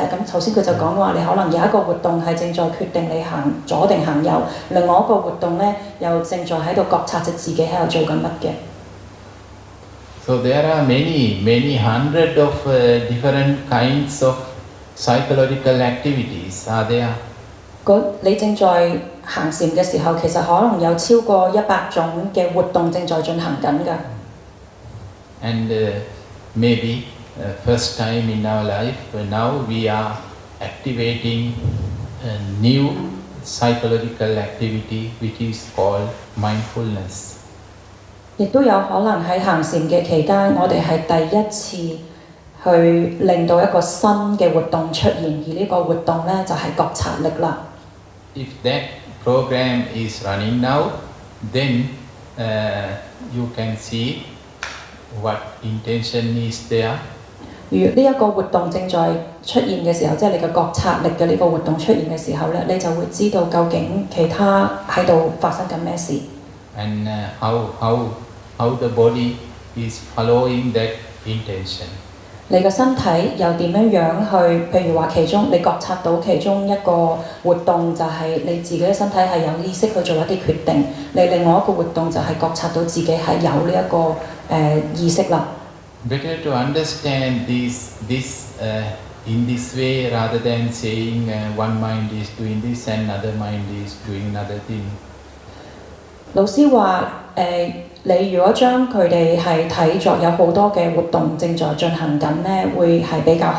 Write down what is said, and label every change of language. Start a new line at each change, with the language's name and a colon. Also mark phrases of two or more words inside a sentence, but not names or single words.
Cantonese: 咁頭先佢就講話你可能有一個活動係正在決定你行左定行右，另外一個活動咧又正在喺度覺察着自己喺度做緊乜嘅。
English: So there are many hundred of different kinds of psychological activities are there.
Cantonese: 你正在行禪嘅時候，其實可能有超過100種嘅活動正在進行緊㗎。
English: And maybe first time in our life, now we are activating a new psychological activity which is called mindfulness.
Cantonese: 亦都有可能喺行禪嘅期間，我哋係第一次去令到一個新嘅活動出現，而呢個活動咧就係覺察力啦。
English: If that program is running now, then you can see what intention is there.
Cantonese: 如呢一個活動正在出現嘅時候，即係你嘅覺察力嘅呢個活動出現嘅時候咧，你就會知道究竟其他喺度發生緊咩事。
English: And how the body is following that intention.
Cantonese: 你嘅身體又點樣去？譬如話其中你覺察到其中一個活動就係你自己嘅身體係有意識去做一啲決定，你另外一個活動就係覺察到自己係有呢一個意識啦。
English: Better to understand this in this way rather than saying one mind is doing this and another mind is doing another thing.
Cantonese: 老師話你如果將佢哋係睇作有好多嘅活動正在進行緊呢，會係比較好